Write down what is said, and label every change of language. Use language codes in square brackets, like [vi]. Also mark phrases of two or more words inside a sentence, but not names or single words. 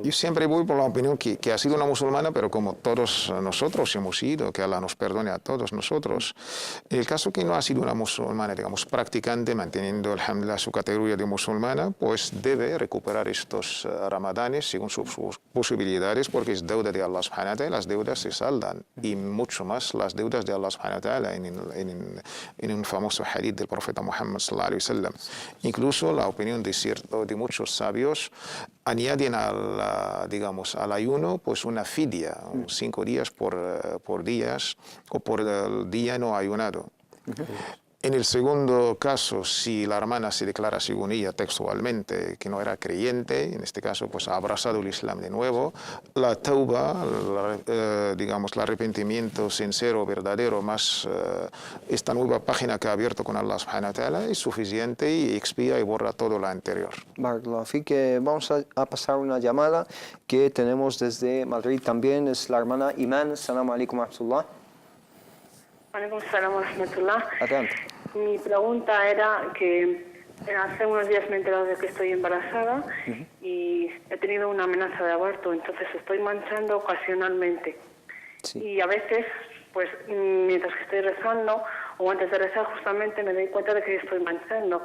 [es] Yo siempre voy por la opinión que ha sido una musulmana, pero como todos nosotros hemos sido, que Allah nos perdone a todos nosotros. En el caso que no ha sido una musulmana, digamos, practicante, manteniendo alhamdulillah su categoría de musulmana, pues debe recuperar estos ramadanes según sus posibilidades, porque es deuda de Allah [ar] سبحانه وتعالى, [es] las deudas se saldan, y mucho más las deudas de Allah [ar] سبحانه وتعالى [es] en un famoso hadith del profeta Muhammad [ar] صلى الله عليه وسلم. [es] Incluso la opinión de muchos sabios añaden digamos, al ayuno pues una fidia, 5 días por días o por el día no ayunado. En el segundo caso, si la hermana se declara según ella textualmente que no era creyente, en este caso pues ha abrazado el Islam de nuevo, la tauba, digamos el arrepentimiento sincero, verdadero, más esta nueva página que ha abierto con Allah [ar] سبحانه وتعالى [es] es suficiente y expía y borra todo lo anterior. Así que vamos a pasar una llamada que tenemos desde Madrid también, es la hermana Iman. [ar] السلام عليكم ورحمة الله. عليكم السلام ورحمة الله. [es] Adelante. Mi pregunta era que hace unos días me he enterado de que estoy embarazada y he tenido una amenaza de aborto, entonces estoy manchando ocasionalmente. Sí. Y a veces, pues mientras que estoy rezando o antes de rezar justamente me doy cuenta de que estoy manchando.